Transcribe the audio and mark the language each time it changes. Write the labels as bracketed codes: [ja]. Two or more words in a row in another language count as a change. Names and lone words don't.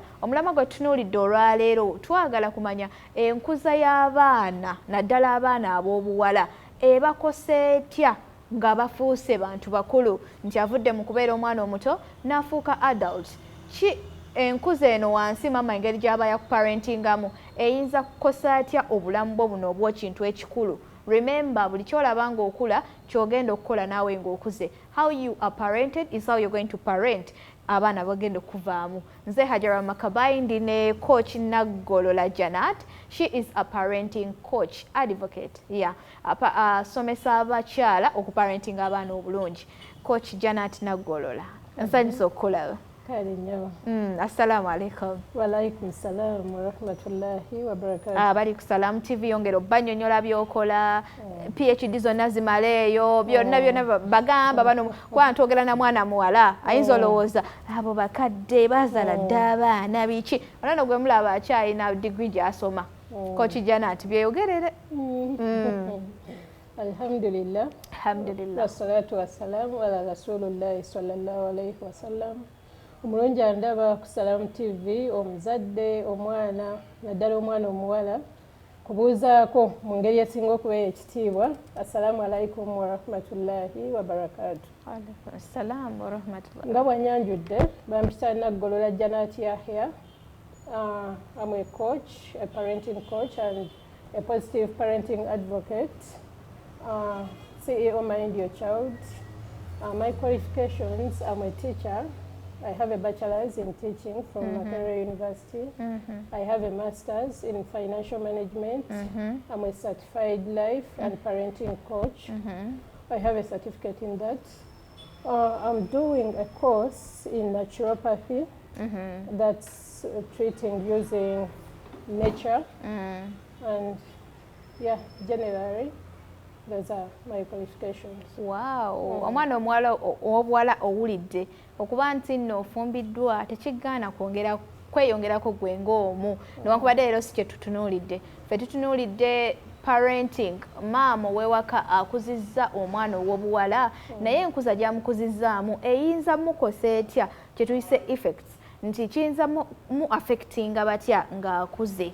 [lg] Omulamwa gwe tutunuulidde olwaleero twagala kumanya enkuza y'abaana naddala abaana ab'obuwala ebakosa etya nga bafuuse bantu bakulu nti avudde mu kubeera omwana omuto n'afuuka adult. Enkuza eno wansi mama engeri gy'aba yakuparentingamu eyinza kukosa atya obulamu bwo buno obw'ekintu ekikulu. Remember, buli kyolaba ng'okula ky'ogenda okukola naawe ng'okuze. [en] How you are parented is how you're going to parent [lg] abaana bagenda okuvaamu. Nze Hajara Makabai ndi ne coach Naggolola Janat. [en] She is a parenting coach, advocate. Yeah. [lg] Asomesa abakyala okuparentinga abaana obulungi. Coach Janat Naggolola. Nsanyusa okukulaba. [ar] السلام عليكم. وعليكم السلام ورحمة الله وبركاته. [lg] Bali ku Salam TV yongera obbanyonnyola byokola, PhD zonna zimaleeyo, byonna bagamba bano kwa ntogera na mwana muwala ayinza olowooza abo bakadde bazaala dda abaana biki. Onano gwe mulaba akyalina degree gy'asoma. Coach Janat byeyogerere. [ar] Alhamdulillah. Alhamdulillah. والصلاة والسلام على رسول الله صلى الله عليه وسلم. [lg] Omulungi andaba ku Salam TV omuzadde omwana naddala omwana omuwala kubuuzaako mu ngeri esinga okubeera ekitiibwa. [ar] السلام عليكم ورحمة الله وبركاته. عليكم السلام ورحمة الله. [lg] Nga bw'annyanjudde bampita Naggolola Janat Yahya. [en] I'm a coach, a parenting coach and a positive parenting advocate. CEO Mind Your Child. My qualifications, I'm a teacher. I have a bachelor's in teaching from Makerere University. I have a master's in financial management. I'm a certified life and parenting coach. I have a certificate in that. I'm doing a course in naturopathy that's treating using nature. And yeah, generally, those are my qualifications. Wow. [lg] Omwana omuwala ow'obuwala owulidde okuba nti nno ofumbiddwa tekigaana kweyongerako gwe ng'omu newankubadde leero si kye tutunuulidde. Ffe tutunuulidde parenting, maama ow'ewaka akuzizza omwana ow'obuwala naye enkuza gy'amukuzizzaamu eyinza mukosa etya kye tuyise effects nti kiyinza mu affectinga batya ng'akuze.